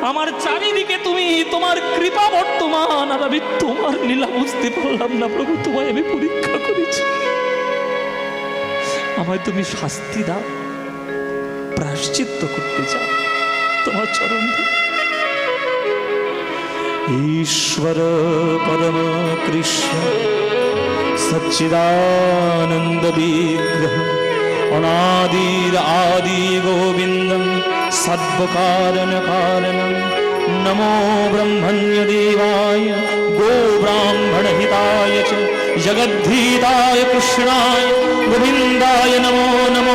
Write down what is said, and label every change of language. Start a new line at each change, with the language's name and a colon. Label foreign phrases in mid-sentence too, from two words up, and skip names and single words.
Bangla: আমার চারিদিকে তুমি, তোমার কৃপা বর্তমান, আর আমি তোমার লীলা বুঝতে পারলাম না প্রভু। তোমায় আমি পরীক্ষা করেছি, আমায় তুমি শাস্তি দাও, প্রায়শ্চিত্ত করতে চাও, তোমার চরণ ধরে।
Sanskrit: ईश्वर परम कृष्ण सच्चिदानंद विग्रह अनादिर आदि गोविंदं सद्वकारण कारणं नमो ब्रह्मण्य देवाय गो ब्राह्मण हिताय च जगद्धीताय कृष्णाय गोविंदाय नमो नमो।